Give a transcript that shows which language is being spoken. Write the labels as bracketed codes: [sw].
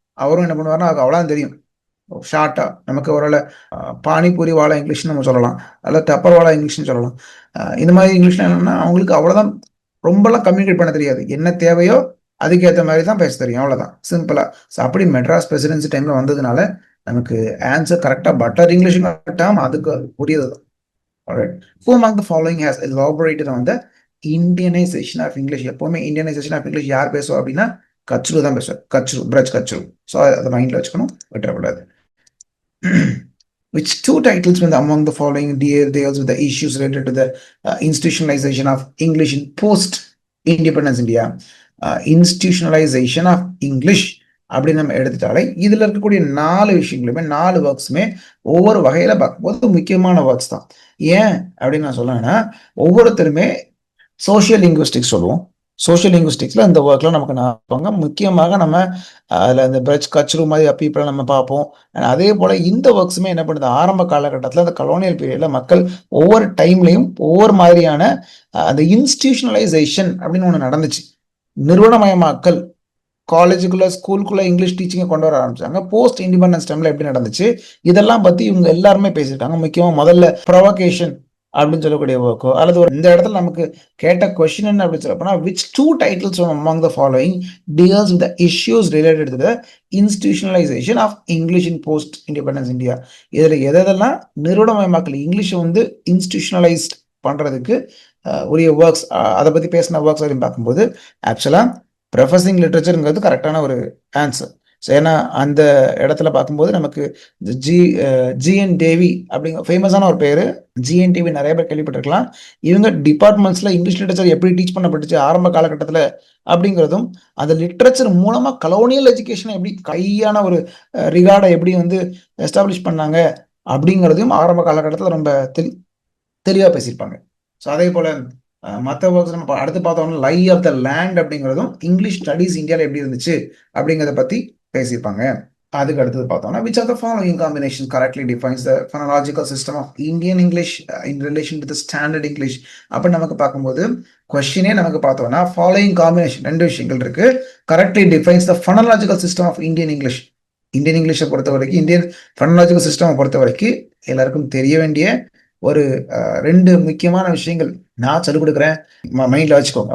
[ta] அவரும் என்ன பண்ணுவாருன்னா அவ்வளோதான் தெரியும் ஷார்ட்டா நமக்கு ஒரு பானிபூரி வாழை இங்கிலீஷ்னு நம்ம சொல்லலாம், அல்லது டப்பர் வாழை இங்கிலீஷ்னு சொல்லலாம். இந்த மாதிரி இங்கிலீஷ்ல என்னன்னா அவங்களுக்கு அவ்வளோதான், ரொம்பலாம் கம்யூனிகேட் பண்ண தெரியாது. என்ன தேவையோ அதுக்கேற்ற மாதிரி தான் பேச தெரியும், அவ்வளோதான் சிம்பிளா. ஸோ அப்படி மெட்ராஸ் பிரசிடென்சி டைம்ல வந்ததுனால நமக்கு ஆன்சர் கரெக்டாக பட்டர் இங்கிலீஷ் அதுக்கு புரியுது தான். [en] Who among the following has elaborated on the Indianization of English? [ta] எப்பவுமே இந்தியனைசேஷன் ஆஃப் இங்கிலீஷ் யார் பேசுவோம் அப்படின்னா கச்ரு தான் பேசுவார். கச்ரு, பிரஜ் கச்ரு. ஸோ அதை மைண்ட்ல வச்சுக்கணும், விட்டுறக்கூடாது. [en] Which two titles when among the following deals with the issues related to the institutionalization of English in post-independence India? [ta] Institutionalization of English அப்படின்னு நம்ம எடுத்துட்டாலே இதுல இருக்கக்கூடிய 4 விஷயங்களுமே 4 ஒர்க்ஸுமே ஒவ்வொரு வகையில பார்க்கும்போது முக்கியமான ஒர்க்ஸ் தான். ஏன் அப்படின்னு நான் சொல்லணும்னா ஒவ்வொருத்தருமே சோசியல் லிங்குவிஸ்டிக்ஸ் சொல்லுவோம். சோசியல் லிங்குவிஸ்டிக்ஸ்ல இந்த ஒர்க்ல நமக்கு பார்ப்பாங்க. முக்கியமாக நம்ம அதில் இந்த பிரஜ் கச்ரு மாதிரி பீப்புளை நம்ம பார்ப்போம். அதே போல இந்த ஒர்க்ஸுமே என்ன பண்ணுது, ஆரம்ப காலகட்டத்தில் அந்த கலோனியல் பீரியட்ல மக்கள் ஒவ்வொரு டைம்லையும் ஒவ்வொரு மாதிரியான அந்த இன்ஸ்டிடியூஷனலைசேஷன் அப்படின்னு ஒன்று நடந்துச்சு. நிறுவனமயமாக்கல், காலேஜுக்குள்ள ஸ்கூலுக்குள்ள இங்கிலீஷ் டீச்சிங்கை கொண்டு வர ஆரம்பிச்சாங்க. போஸ்ட் இண்டிபெண்டன்ஸ் டைம்ல எப்படி நடந்துச்சு இதெல்லாம் பத்தி இவங்க எல்லாருமே பேசியிருக்காங்க. முக்கியமா முதல்ல ப்ரொவகேஷன் அப்படின்னு சொல்லக்கூடிய ஒர்க்கோ அல்லது இந்த இடத்துல நமக்கு கேட்ட கொஸ்டின் என்ன அப்படின்னு சொல்ல போனா [en] which two titles from among the following deals with the issues related to the institutionalization of English in post independence India? [ta] இதுல எதெல்லாம் நிறுவனமயமாக்கல் இங்கிலீஷ் வந்து இன்ஸ்டிடியூஷனலைஸ்ட் பண்றதுக்கு உரிய ஒர்க்ஸ், அதை பத்தி பேசின ஒர்க்ஸ் அப்படின்னு பார்க்கும்போது ஆக்சுவலா ப்ரொஃபஸிங் லிட்ரேச்சருங்கிறது கரெக்டான ஒரு ஆன்சர். ஸோ ஏன்னா அந்த இடத்துல பார்க்கும்போது நமக்கு ஜிஎன் தேவி அப்படிங்கிற ஃபேமஸான ஒரு பேர். ஜிஎன் டிவி நிறைய பேர் கேள்விப்பட்டிருக்கலாம். இவங்க டிபார்ட்மெண்ட்ஸ்ல இங்கிலீஷ் லிட்ரேச்சர் எப்படி டீச் பண்ணப்பட்டுச்சு ஆரம்ப காலகட்டத்தில் அப்படிங்கிறதும், அந்த லிட்ரேச்சர் மூலமா கலோனியல் எஜுகேஷனை எப்படி கையான ஒரு ரிகார்டை எப்படி வந்து எஸ்டாப்ளிஷ் பண்ணாங்க அப்படிங்கிறதையும் ஆரம்ப காலகட்டத்தில் ரொம்ப தெளிவாக பேசியிருப்பாங்க. ஸோ அதே போல மற்ற ஒர்க்ஸ் நம்ம அடுத்து பார்த்தோம்னா லை ஆஃப் த லேண்ட் அப்படிங்கிறதும் இங்கிலீஷ் ஸ்டடீஸ் இந்தியாவில் எப்படி இருந்துச்சு அப்படிங்கிறத பத்தி பேசியிருப்பாங்க. அதுக்கு அடுத்தது பார்த்தோம்னா [en] which of the following combination correctly defines the phonological system of Indian English in relation to the standard English. [ta] அப்ப நமக்கு பார்க்கும்போது கொஸ்டினே நமக்கு பார்த்தோம்னா ஃபாலோயிங் காம்பினேஷன் ரெண்டு விஷயங்கள் இருக்கு. [en] Correctly defines the phonological system of Indian English. [ta] Indian இங்கிலீஷை பொறுத்த வரைக்கும், இந்தியன் ஃபனலாஜிக்கல் சிஸ்டம் பொறுத்த வரைக்கும் எல்லாருக்கும் தெரிய வேண்டிய ஒரு ரெண்டு முக்கியமான விஷயங்கள் நான் சொல்லிக் கொடுக்குறேன், மைண்ட்ல வச்சுக்கோங்க.